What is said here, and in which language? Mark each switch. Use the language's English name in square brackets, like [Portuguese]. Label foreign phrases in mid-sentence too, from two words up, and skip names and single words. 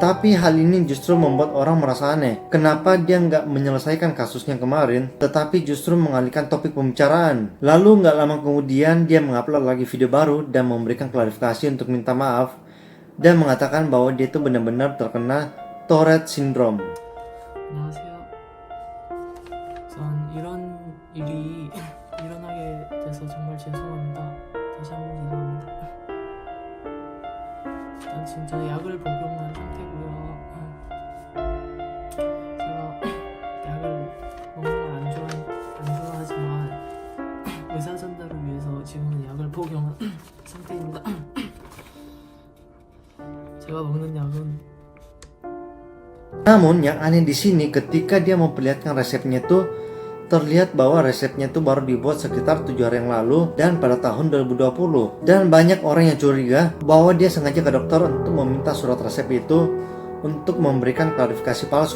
[Indonesian] Tapi hal ini justru membuat orang merasa aneh. Kenapa dia nggak menyelesaikan kasusnya kemarin, tetapi justru mengalihkan topik pembicaraan. Lalu nggak lama kemudian dia mengupload lagi video baru dan memberikan klarifikasi untuk minta maaf dan mengatakan bahwa dia itu benar-benar terkena Tourette Syndrome. [Korean] 안녕하세요. 우선 이런 일이 일어나게 돼서 정말 죄송합니다. 다시 한번 죄송합니다. 일단 진짜 약을 복용한 상태고요. 제가 약을 먹는 걸 안 좋아하지만 의사 전달을 위해서 지금은 약을 복용한 상태입니다. 제가 먹는 약은 [Indonesian] Namun yang aneh di sini ketika dia memperlihatkan resepnya tuh terlihat bahwa resepnya tuh baru dibuat sekitar 7 hari yang lalu dan pada tahun 2020. Dan banyak orang yang curiga bahwa dia sengaja ke dokter untuk meminta surat resep itu untuk memberikan klarifikasi palsu.